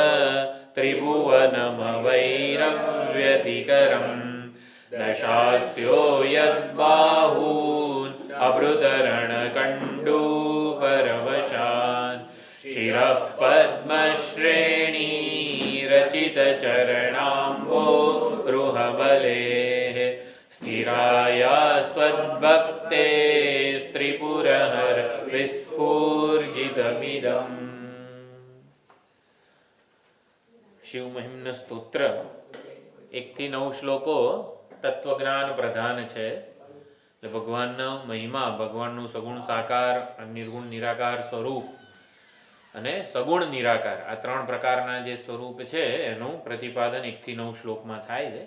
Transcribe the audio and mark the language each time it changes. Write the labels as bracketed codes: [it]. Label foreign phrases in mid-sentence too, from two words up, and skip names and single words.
[sa] त्रिभुवनमवैरव्यतिकरम् न शास्यो यद्बाहून् अभृतरणकण्डूपरवशान् शिरः पद्मश्रेणीरचितचरणाम्भोरुहबलेः स्थिरायास्त्वद्भक्ते स्त्रिपुरहर विस्फूर्जितमिदम्। [gu] शिव महिम्न स्તોત્ર 1 થી 9 શ્લોકો તત્વજ્ઞાન પ્રધાન છે. એટલે ભગવાનનો મહિમા, ભગવાનનું સગુણ સાકાર, નિર્ગુણ નિરાકાર સ્વરૂપ અને સગુણ નિરાકાર આ 3 પ્રકારના જે સ્વરૂપ છે એનું પ્રતિપાદન 1 થી 9 શ્લોકમાં થાય છે.